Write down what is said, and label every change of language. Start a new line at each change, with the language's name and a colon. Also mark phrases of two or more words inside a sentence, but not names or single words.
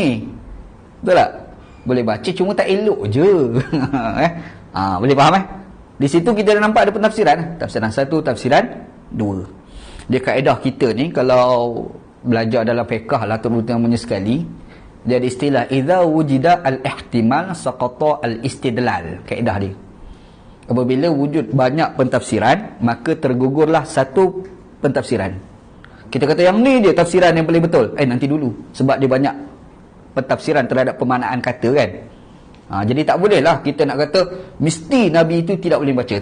Malay: Betul tak? Boleh baca, cuma tak elok je. Boleh faham Di situ kita dah nampak ada pentafsiran. Tafsiran 1, tafsiran 2. Dia kaedah kita ni kalau belajar dalam fiqh lah terutamanya sekali, dia ada istilah
Arabic: idza wujida al-ihtimal saqata al-istidlal.
Malay: Kaedah dia, apabila wujud banyak pentafsiran, maka tergugurlah satu pentafsiran. Kita kata yang ni dia tafsiran yang paling betul. Nanti dulu, sebab dia banyak pentafsiran terhadap pemaknaan kata kan. Jadi tak boleh lah kita nak kata mesti Nabi itu tidak boleh baca.